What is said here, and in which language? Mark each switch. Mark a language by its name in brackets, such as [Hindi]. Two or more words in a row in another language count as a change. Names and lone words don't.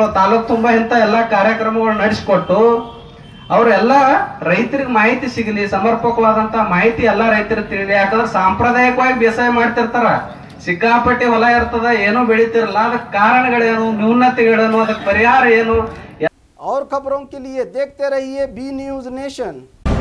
[Kannada] ತಾಲೂಕ್ ತುಂಬಾ ಇಂಥ ಎಲ್ಲಾ ಕಾರ್ಯಕ್ರಮಗಳು ನಡೆಸಿಕೊಟ್ಟು ಅವ್ರೆಲ್ಲ ರೈತರಿಗೆ ಮಾಹಿತಿ ಸಿಗಲಿ, ಸಮರ್ಪಕವಾದಂತ ಮಾಹಿತಿ ಎಲ್ಲಾ ರೈತರಿಗೆ ತಿಳಿಲಿ. ಯಾಕಂದ್ರೆ ಸಾಂಪ್ರದಾಯಿಕವಾಗಿ ಬೇಸಾಯ ಮಾಡ್ತಿರ್ತಾರ, ಸಿಕ್ಕಾಪಟ್ಟಿ ಹೊಲ ಇರ್ತದ, ಏನೋ ಬೆಳಿತಿರಲ್ಲ. ಅದಕ್ಕೆ ಕಾರಣಗಳೇನು, ನ್ಯೂನತೆಗಳೇನು, ಅದಕ್ಕೆ ಪರಿಹಾರ ಏನು? [Hindi] और खबरों के लिए देखते रहिए बी न्यूज नेशन।